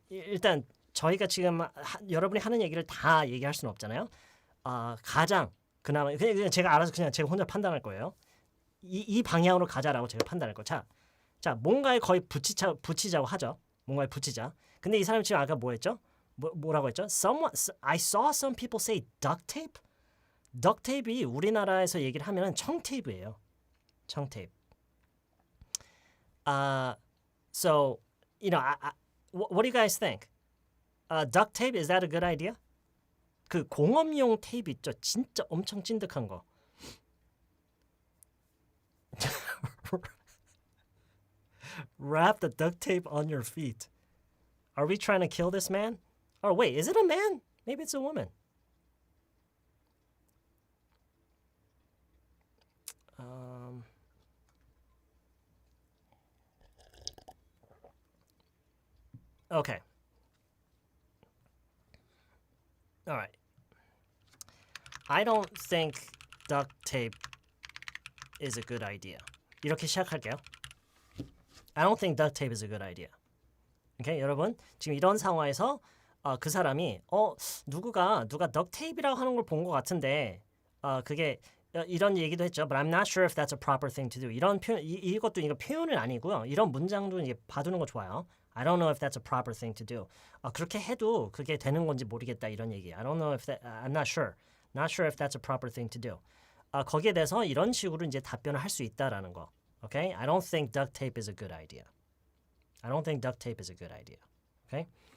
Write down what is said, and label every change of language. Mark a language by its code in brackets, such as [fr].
[ko] 일단 저희가 지금 여러분이 하는 얘기를 다 얘기할 수는 없잖아요. 가장 그나마 그냥 제가 알아서 그냥 제가 혼자 판단할 거예요. 이 방향으로 가자라고 제가 판단할 거. 자, 뭔가에 거의 붙이자고 하죠. 뭔가에 붙이자. 근데 이 사람이 지금 아까 뭐 했죠? 뭐라고 했죠? [en] I saw some people say duct tape. [ko] duct tape이 우리나라에서 얘기를 하면은 청테이프예요. 청테이프. [en] So, you know, what do you guys think? Duct tape, is that a good idea? [ko] 그 공업용 테이프 있죠? 진짜 엄청 찐득한 거. [en] Wrap the duct tape on your feet. Are we trying to kill this man? Oh, wait, is it a man? Maybe it's a woman. Okay. All right. I don't think duct tape is a good idea. [ko] 이렇게 시작할게요. [en] I don't think duct tape is a good idea. [ko] Okay, 여러분 지금 이런 상황에서 그 사람이 누가 duct tape이라고 하는 걸 본 것 같은데 그게 이런 얘기도 했죠. [en] But I'm not sure if that's a proper thing to do. [ko] 이런 표현 이것도 이거 표현은 아니고요. 이런 문장도 이제 봐두는 거 좋아요. [en] I don't know if that's a proper thing to do. [ko] 그렇게 해도 그게 되는 건지 모르겠다 이런 얘기. [en] I don't know if that. I'm not sure. Not sure if that's a proper thing to do. [ko] 거기에 대해서 이런 식으로 이제 답변을 할 수 있다라는 거. [en] Okay? I don't think duct tape is a good idea. I don't think duct tape is a good idea. Okay?